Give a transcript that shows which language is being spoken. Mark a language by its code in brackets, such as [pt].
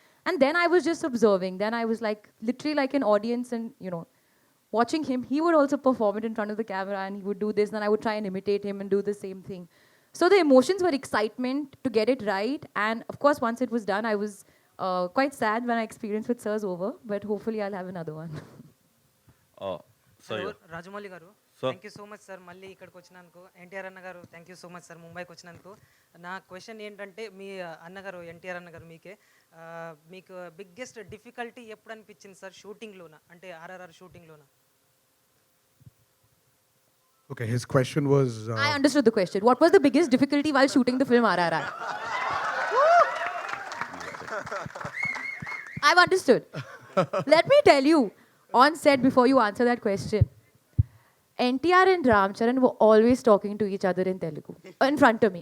[en] And then I was just observing. Then I was like, literally like an audience and, you know, watching him. He would also perform it in front of the camera and he would do this, and I would try and imitate him and do the same thing. So the emotions were excitement to get it right. And of course, once it was done, I was quite sad when I experienced with Sir's over, but hopefully I'll have another one. Sorry. [te] Rajamouli గారు, [en] Sir. Thank you so much sir, [te] మళ్ళీ ఇక్కడికి వచ్చినందుకు. ఎన్టీఆర్ అన్న గారు, thank you so much sir ముంబైకి వచ్చినందుకు. నా question ఏంటంటే, మీ అన్నగారు ఎన్టీఆర్ అన్న గారు మీకు [en] biggest difficulty [te] ఎప్పుడు అనిపించింది సార్ షూటింగ్లోన, అంటే RRR షూటింగ్లోన? [en] Okay, his question was. I understood the question. What was the biggest difficulty while shooting the film RRR? I've understood. Let me tell you, on set, before you answer that question, NTR and Ramcharan were always talking to each other in Telugu in front of me.